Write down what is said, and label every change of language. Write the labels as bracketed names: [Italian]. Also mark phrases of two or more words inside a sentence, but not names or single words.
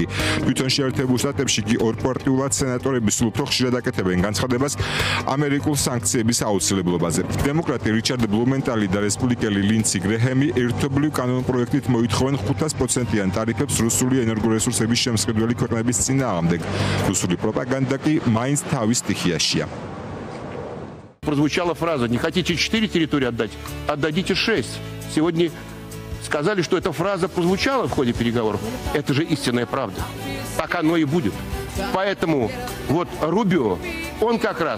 [Georgian] თვითონ შეერთებულ შტატებში კი ორპარტიული სენატორები სულ უფრო ხშირად აკეთებენ განცხადებას ამერიკულ სანქციების აუცილებლობაზე. დემოკრატი რიჩარდ ბლუმენტალი და რესპუბლიკელი ლინცი გრეჰემი ერთობლივ კანონპროექტით მოითხოვენ 500%-იან ტარიფებს რუსული ენერგორესურსების შემსყიდველი ქვეყნების წინააღმდეგ. რუსული პროპაგანდა კი მაინც თავის სტихияშია. [Russian] Прозвучала фраза: "Не хотите 4 территории отдать? Отдадите 6". Сегодня сказали, что эта фраза прозвучала в ходе переговоров. Это же истинная правда. Так оно и будет. Поэтому вот Рубио, он как раз...